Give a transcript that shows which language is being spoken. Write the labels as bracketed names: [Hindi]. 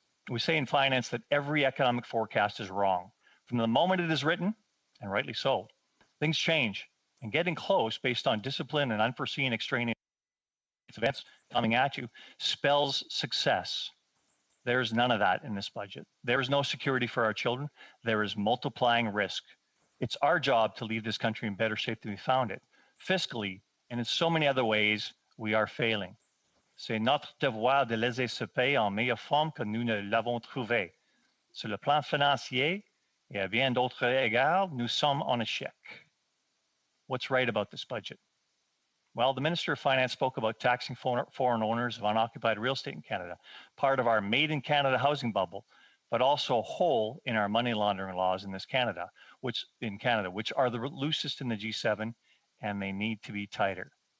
[English] We say in finance that every economic forecast is wrong. From the moment it is written, and rightly so, things change, and getting close based on discipline and unforeseen extraneous events coming at you spells success. There's none of that in this budget. There is no security for our children. There is multiplying risk. It's our job to leave this country in better shape than we found it. Fiscally, and in so many other ways, we are failing. [French] C'est notre devoir de laisser ce pays en meilleure forme que nous ne l'avons trouvé. Sur le plan financier et à bien d'autres égards, nous sommes en échec. [English] What's right about this budget? Well, the Minister of Finance spoke about taxing foreign owners of unoccupied real estate in Canada, part of our Made in Canada housing bubble, but also a hole in our money laundering laws in Canada, which are the loosest in the G7, and they need to be tighter.